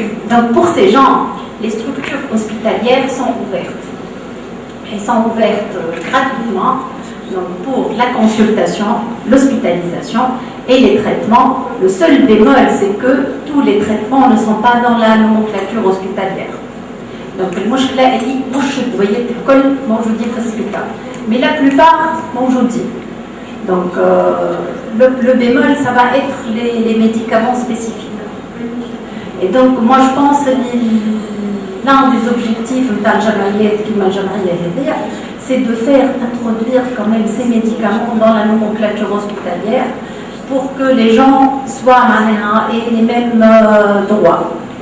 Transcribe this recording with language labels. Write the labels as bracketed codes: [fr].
[fr] Donc pour ces gens, les structures hospitalières sont ouvertes. Elles sont ouvertes gratuitement donc pour la consultation, l'hospitalisation et les traitements. Le seul bémol, c'est que tous les traitements ne sont pas dans la nomenclature hospitalière. [ar] Donc المشكلة اللي مش الدويات الكل موجودين في السبيطار، [fr] mais la plupart [ar] موجودين. [fr] Donc, le bémol, ça va être les médicaments spécifiques. Et donc, moi, je pense que l'un des objectifs de la Jamariya, c'est de faire introduire quand même ces médicaments dans la nomenclature hospitalière pour que les gens soient aient les mêmes droits.